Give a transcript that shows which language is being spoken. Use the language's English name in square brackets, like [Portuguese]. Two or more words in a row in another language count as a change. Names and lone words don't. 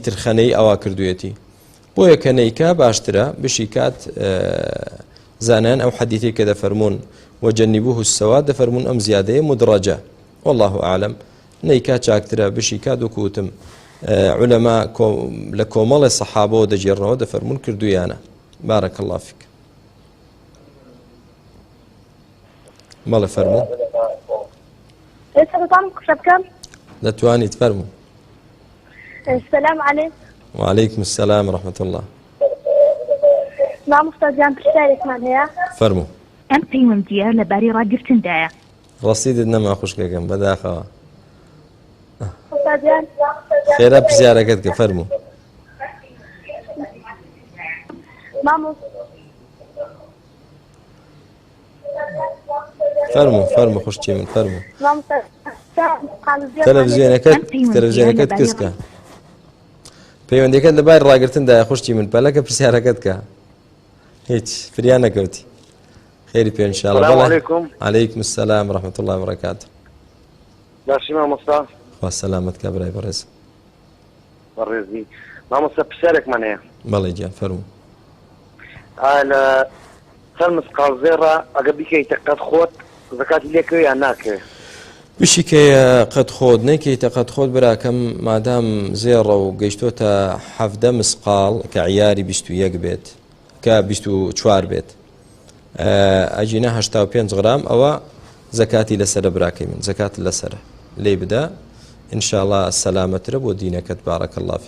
[Central Kurdish] ترخەنەی ئەوا کردوێتی بۆیە کە نەیکا باشترە بشی کات زانان ئەو حەدیثی کە دەفەرمونون [Arabic] وجنبوه السواد [Central Kurdish] دەفەرمونون ئەم زیادەیە مدرەجە [Arabic] والله ئاعلم [Central Kurdish] نەیکا چاکترە بشی کات و کوتم علەما لە کۆمەڵی سەحابەوە دەجێڕنەوە دەفەرمونون کردویانە [Arabic] بارەک الله فیک [Central Kurdish] بەڵێ فەرموو دەتوانیت فەرموو [Arabic] السلام عليكم. وعليكم السلام ورحمة الله. [Central Kurdish] مامۆستا جان پرسیارێکمان هەیە. فەرموو. ئەم پەیوەندیە لەباری ڕاگرتندایە. ڕەسیدت نەما خوشکەکەم بەداخەوە. مۆستا جان. خێرا پرسیارەکەت کە فەرموو. فەرموو خوشکی من فەرموو. تەلەڤیزیۆنەکەت کەسکە. پەیوەندیەکەت لەباری ڕاگرتندایە خوشکی من پەلەکە پرسیارەکەت کە. هیچ فریان نەکەوتی. خێری پێ ئینشاءالله. [Arabic] السلام علیکم. عەلەیکم السلام ورحمة الله وبركاته. [Central Kurdish] باشی مامۆستا. خوا سەلامەت کە برای بەڕێز. بەڕێزی. مامۆستا پرسیارێکمان هەیە. بەڵێ گیان فەرموو. لە سەر مسقاڵزێڕە ئەگە بیکەیتە قەت خۆت زەکاتی لێکەوێ یان ناکەوێ؟ بشیکەیە قەت خۆت نەیکەیتە قەت خۆت براکەم مادام زێڕە و گەیشتۆتە 17 مسقاڵ کە عیاری 21 بێت کە 24 بێت ئەجینە 85 غرام ئەوە زەکاتی لەسرە براکەی من زەکات لەسرە لێ بدە ئینشاءالله سەلامەترە بۆ دینەکەت [Arabic] بارەک الله فیک.